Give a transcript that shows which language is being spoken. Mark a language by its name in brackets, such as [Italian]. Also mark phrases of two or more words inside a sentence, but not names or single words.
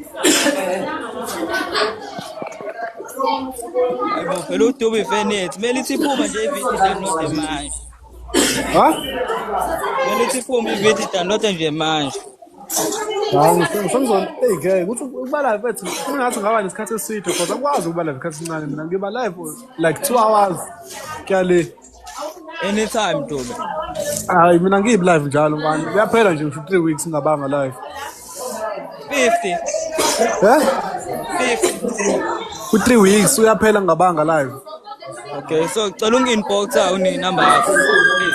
[Zulu] Hayibo phela uDube ifenethi kumele ithi iphuma nje ividiyo download manje. Kumele ithi iphuma ividiyo download nje manje. Ngifuna hey ukuthi ukubala mfethu ngathi ngaba nesikhathi eside because akwazi ukubala isikhathi esincane mina ngiba live like 2 hours kyale [English] Anytime Dube. [Zulu] Hayi mina ngiyi live njalo manje kuyaphela nje ngisho 3 weeks ngabanga live 50 ku3 weeks uyaphela ngabanga live. Okay, so cela ungi-inboxa une-number yakho please.